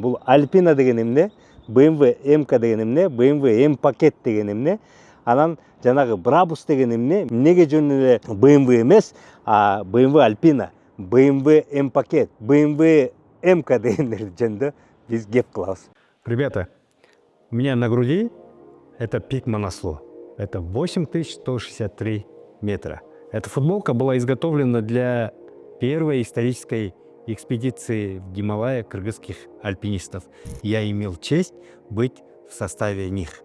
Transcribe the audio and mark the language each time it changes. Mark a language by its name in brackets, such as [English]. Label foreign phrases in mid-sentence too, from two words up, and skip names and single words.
[Kyrgyz] Бул Alpina деген эмне? BMW МК деген эмне? BMW М пакет деген эмне? Анан жанагы Brabus деген эмне? Эмнеге жөн эле BMW эмес, BMW Alpina, BMW М пакет, BMW МК дегендер жөнүндө биз кеп кылабыз. [Russian] Ребята, у меня на груди это пик Манаслу. Это 8163 метра. Эта футболка была изготовлена для первой исторической экспедиции в Гималайи кыргызских альпинистов. Я имел честь быть в составе них.